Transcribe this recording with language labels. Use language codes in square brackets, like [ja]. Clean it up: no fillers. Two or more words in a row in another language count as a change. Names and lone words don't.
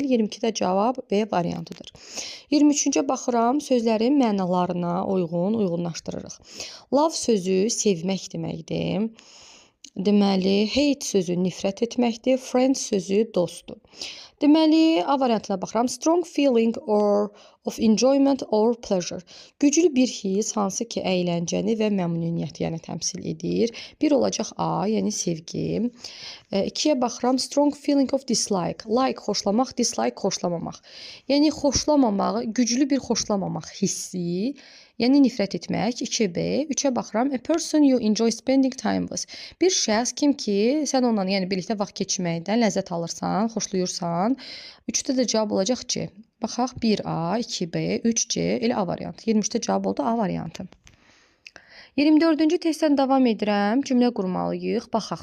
[az] 22-də cavab B variantıdır. 23-cə baxıram, sözlərin mənalarına uyğunlaşdırırıq. Love sözü sevmək deməkdir. Deməli, hate sözü nifrət etməkdir. Friend sözü dostdur. Deməli, A variantına baxıram. [en] Strong feeling of enjoyment or pleasure. [az] Güclü bir his, hansı ki əyləncəni və məmnuniyyəti yəni təmsil edir. Bir olacaq A, yəni sevgi. 2-yə baxıram. [en] Strong feeling of dislike. [az] Like xoşlamaq, dislike xoşlamamaq. Yəni xoşlamamaq, güclü bir xoşlamamaq hissi. Yəni nifrət etmək. 2B. 3-ə baxıram. [en] A person you enjoy spending time with. [az] Bir şəxs kim ki, sən onunla yəni birlikdə vaxt keçirməkdən ləzzət alırsan, xoşlayırsan. 3-də də cavab olacaq C. Baxaq 1A, 2B, 3C, elə A variantı. 23-də cavab oldu A variantı. 24-cü testdən davam edirəm. Cümlə qurmalıyıq. Baxaq.